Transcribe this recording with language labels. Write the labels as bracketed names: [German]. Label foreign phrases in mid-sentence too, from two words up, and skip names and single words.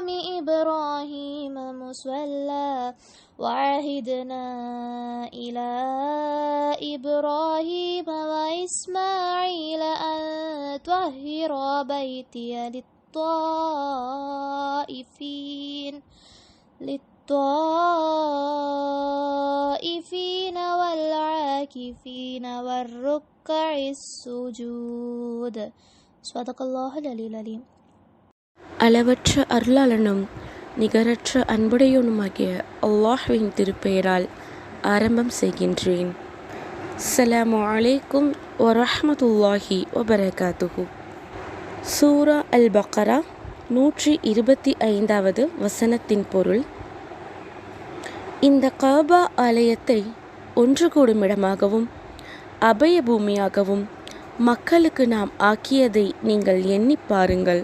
[Arabic] إبراهيم مصلى وعهدنا إلى إبراهيم وإسماعيل أن طهر بيتي للطائفين والعاكفين والركع السجود. صدق الله العلي العليم. [Tamil] அளவற்ற அருளாளனும் நிகரற்ற அன்புடையவனுமாகிய அல்லாஹ்வின் திருப்பெயரால் ஆரம்பம் செய்கின்றேன். [Arabic] السلام عليكم ورحمة الله وبركاته. [Tamil] சூரா அல் பக்ரா 125வது வசனத்தின் பொருள்: இந்த காபா ஆலயத்தை ஒன்று கூடும் இடமாகவும் அபய பூமியாகவும் மக்களுக்கு நாம் ஆக்கியதை நீங்கள் எண்ணி பாருங்கள்.